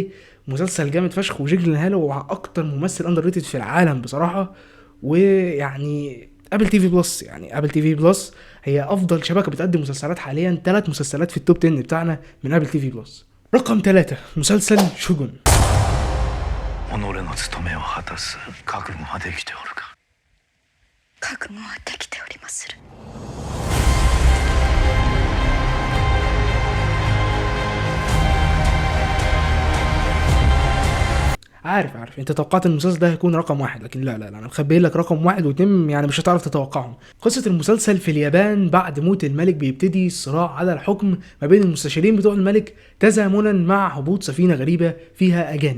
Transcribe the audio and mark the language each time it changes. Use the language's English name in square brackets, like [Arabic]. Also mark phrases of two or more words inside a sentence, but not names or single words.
[Arabic] مسلسل جامد فشخ، وجيك جيلنهال هو اكتر ممثل اندر ريتد في العالم بصراحة. ويعني ابل تي في بلس، يعني ابل تي في بلس هي افضل شبكة بتقدم مسلسلات حاليا، 3 مسلسلات في التوب 10 بتاعنا من ابل تي في بلس. رقم 3 مسلسل شوغون. [Japanese] 覚悟はできておりまする。 [Arabic] عارف انت توقعت المسلسل ده هيكون رقم 1، لكن لا انا مخبي لك رقم 1 و2 يعني مش هتعرف تتوقعهم. قصة المسلسل في اليابان بعد موت الملك بيبتدي صراع على الحكم ما بين المستشارين بتوع الملك تزامنا مع هبوط سفينة غريبة فيها اجانب.